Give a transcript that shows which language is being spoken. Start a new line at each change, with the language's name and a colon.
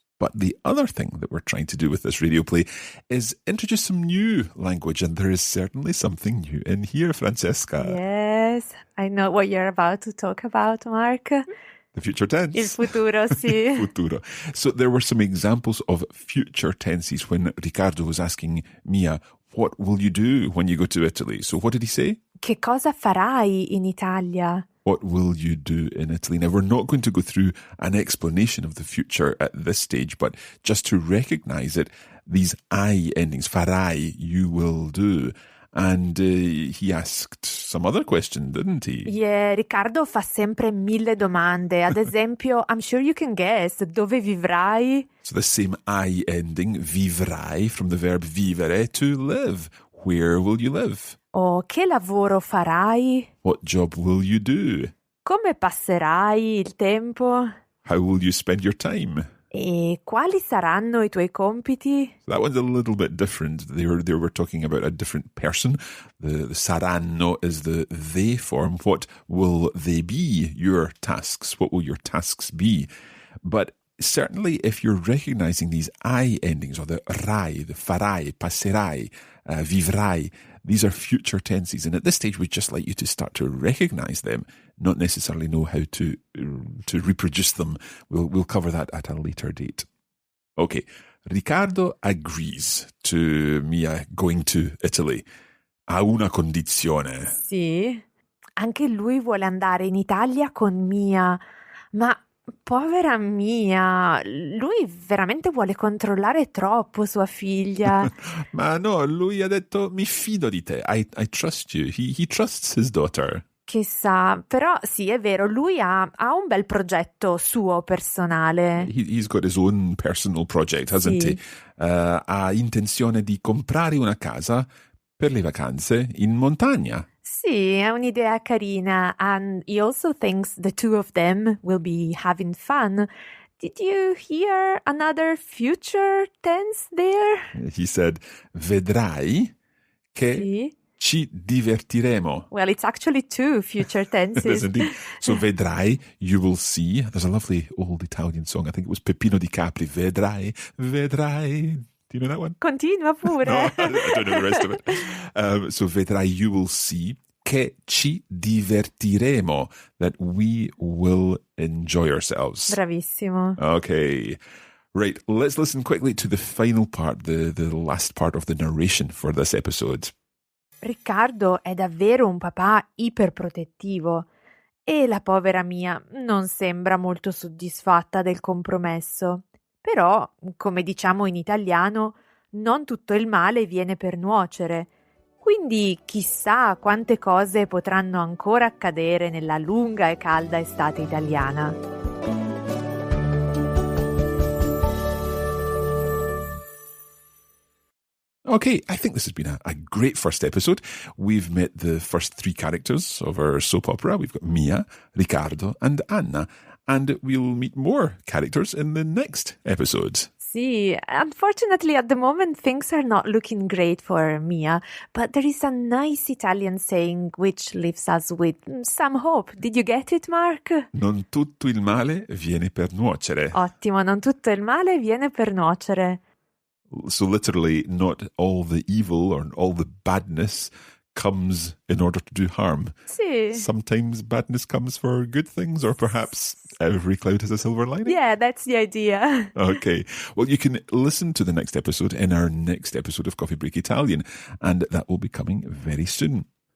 English: But the other thing that we're trying to do with this radio play is introduce some new language, and there is certainly something new in here, Francesca. Yes, I know what you're about to talk about, Mark. The future tense.
Italian: Il futuro, sì. Futuro.
English: So there were some examples of future tenses when Riccardo was asking Mia, what will you do when you go to Italy? So what did he say?
Italian: Che cosa farai in Italia?
English: What will you do in Italy? Now, we're not going to go through an explanation of the future at this stage, but just to recognize it, these I endings, farai, you will do. And he asked some other question, didn't he?
Italian: Yeah, Riccardo fa sempre 1000 domande. Ad esempio,
English: I'm sure you can guess,
Italian: dove vivrai?
English: So the same I ending, vivrai, from the verb vivere, to live. Where will you live?
Italian: Oh, che lavoro farai?
English: What job will you do?
Italian: Come passerai il tempo?
English: How will you spend your time?
Italian: E quali saranno i tuoi compiti?
English: That one's a little bit different. They were talking about a different person. The saranno is the they form. What will they be? Your tasks. What will your tasks be? But certainly if you're recognizing these I endings, or the rai, the farai, passerai, vivrai, these are future tenses. And at this stage, we'd just like you to start to recognize them, not necessarily know how to reproduce them. We'll cover that at a later date. Okay, Riccardo agrees to Mia going to Italy.
Italian: A una condizione. Sì, anche lui vuole andare in Italia con Mia, ma povera Mia, lui veramente vuole controllare troppo sua figlia. Ma no, lui ha detto mi fido di te.
English: I trust you. He trusts his daughter.
Italian: Chissà, però sì, è vero, lui ha un bel progetto suo personale.
English: He's got his own personal project, hasn't
Italian: Sì.
English: he?
Italian: Ha intenzione di comprare una casa per le vacanze in montagna. Sì, è un'idea carina,
English: and he also thinks the two of them will be having fun. Did you hear another future tense there? He said,
Italian: vedrai che Sì. ci divertiremo.
English: Well, it's actually two future It is tenses. indeed. So vedrai, you will see. There's a lovely old Italian song. I think it was Peppino di Capri.
Italian: Vedrai, vedrai.
English: Do you know that one?
Italian: Continua pure.
English: No, I don't know the rest of it. So vedrai, you will see.
Italian: Che ci divertiremo.
English: That we will enjoy ourselves.
Italian: Bravissimo.
English: Okay. Right, let's listen quickly to the final part, the last part of the narration for this episode.
Italian: Riccardo è davvero un papà iperprotettivo e la povera Mia non sembra molto soddisfatta del compromesso. Però, come diciamo in italiano, non tutto il male viene per nuocere. Quindi chissà quante cose potranno ancora accadere nella lunga e calda estate italiana.
English: Okay, I think this has been a great first episode. We've met the first three characters of our soap opera. We've got Mia, Riccardo, and Anna. And we'll meet more characters in the next episode. Sì, unfortunately at the moment things are not looking great for Mia, but there is a nice Italian saying which leaves us with some hope. Did you get it, Mark?
Italian: Non tutto il male viene per nuocere. Ottimo, non tutto il male viene per nuocere.
English: So literally, not all the evil or all the badness comes in order to do harm.
Italian: Sì.
English: Sometimes badness comes for good things, or perhaps every cloud has a silver lining. Yeah, that's the idea. Okay. Well, you can listen to the next episode in our next episode of Coffee Break Italian, and that will be coming very soon.